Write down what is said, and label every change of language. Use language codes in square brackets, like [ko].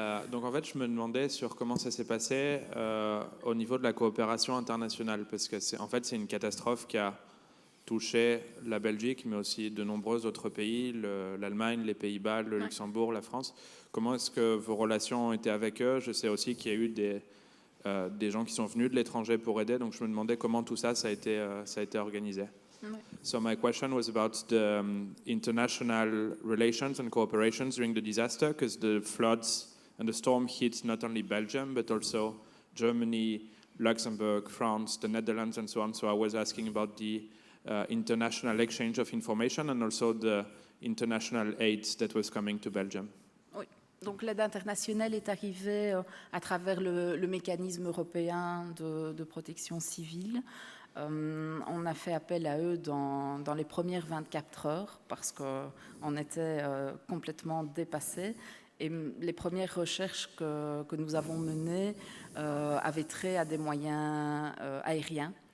[fr] Donc en fait, je me demandais sur comment ça s'est passé au niveau de la coopération internationale, parce que c'est une catastrophe qui a touché la Belgique, mais aussi de nombreux autres pays, l'Allemagne, les Pays-Bas, le Luxembourg, la France. Comment est-ce que vos relations ont été avec eux? Je sais aussi qu'il y a eu des gens qui sont venus de l'étranger pour aider, donc je me demandais comment tout ça, ça a été organisé. [en] So my question was about the international relations and cooperations during the disaster, because the floods and the storm hit not only Belgium, but also Germany, Luxembourg, France, the Netherlands, and so on. So I was asking about the international exchange of information and also the international aid that was coming to Belgium. [fr] Oui. Donc l'aide internationale est arrivée à travers le mécanisme européen de protection civile. On a fait appel à eux dans les premières 24 heures parce qu'on était complètement dépassés. Et les premières recherches que nous avons menées avaient trait à des moyens aériens.